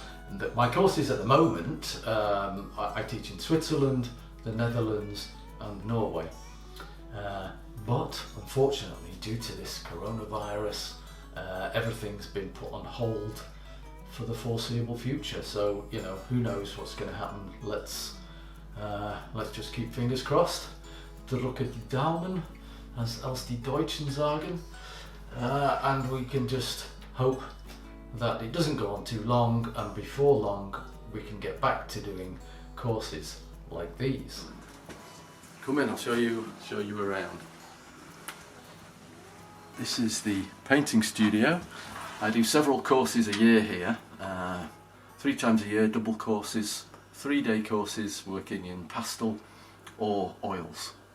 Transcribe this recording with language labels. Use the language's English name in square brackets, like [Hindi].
[English] And my courses at the moment, I teach in Switzerland, the Netherlands and Norway. But unfortunately, due to this coronavirus, everything's been put on hold for the foreseeable future. So, who knows what's going to happen. Let's just keep fingers crossed. [German] Drücke die Daumen, als die Deutschen sagen. [English] And we can just hope that it doesn't go on too long, and before long we can get back to doing courses like these. Come in, I'll show you around. This is the painting studio. I do several courses a year here, 3 times a year, double courses, 3-day courses working in pastel or oils.